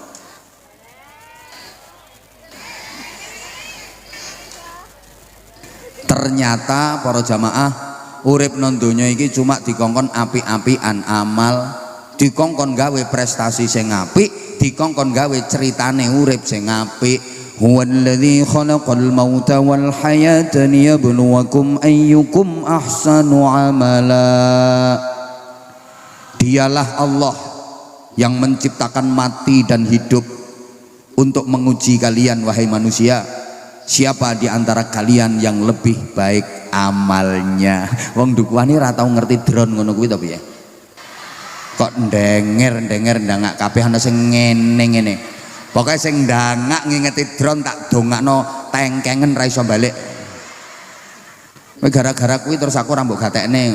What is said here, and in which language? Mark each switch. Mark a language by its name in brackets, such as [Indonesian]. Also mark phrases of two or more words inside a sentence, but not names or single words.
[Javanese] Ternyata para jamaah urip nang donya iki cuma dikongkon apik-apikan amal, dikongkon gawe prestasi sing apik, dikongkon gawe ceritane urip sing apik. [Arabic] هو الذي خلق الموت والحياة ليبلوكم أيكم أحسن عملا. [Indonesian] Dialah Allah yang menciptakan mati dan hidup untuk menguji kalian wahai manusia. Siapa di antara kalian yang lebih baik amalnya? [Javanese] Wong dukuane ora tau ngerti drone ngono kuwi to piye? Kok ndenger ndangak kabeh ana sing ngene-ngene. Pokoknya sing ndangak ngingeti drone tak dongakno tengkengen ra iso balik. Gara-gara kuwi terus aku ora mbok gatekne.